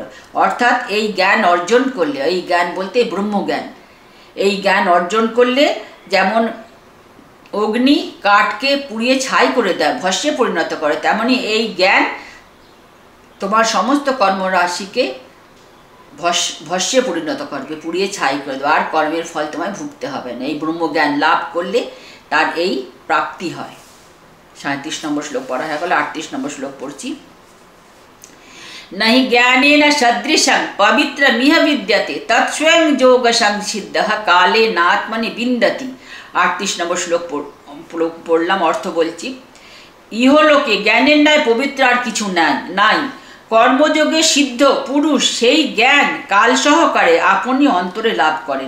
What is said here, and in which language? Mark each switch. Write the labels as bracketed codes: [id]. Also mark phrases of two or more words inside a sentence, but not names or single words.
[bn] অর্থাৎ এই জ্ঞান অর্জন করলে, এই জ্ঞান বলতে ব্রহ্মজ্ঞান, এই জ্ঞান অর্জন করলে যেমন অগ্নি কাঠকে পুড়িয়ে ছাই করে দেয়, ভস্যে পরিণত করে, তেমনি এই জ্ঞান তোমার সমস্ত কর্মরাশিকে ভস্যে পরিণত করবে, পুড়িয়ে ছাই করে দেবে, আর কর্মের ফল তোমায় ভুগতে হবে না। এই ব্রহ্মজ্ঞান লাভ করলে তার এই প্রাপ্তি হয়। 37 নম্বর শ্লোক পড়া হয়ে গেল। 38 নম্বর শ্লোক পড়ছি। [sa] नहि ज्ञानेन सदृशं पवित्रमिह विद्यते तत्स्वयं যোগ সংসিদ্ধः কালে নাত্মনি বিন্দতি। [bn] 38 নম্বর শ্লোক পড়লাম, অর্থ বলছি। ইহলোকে জ্ঞানের ন্যায় পবিত্র আর কিছু নাই। কর্মযোগে সিদ্ধ পুরুষ সেই জ্ঞান কাল সহকারে আপনি অন্তরে লাভ করেন।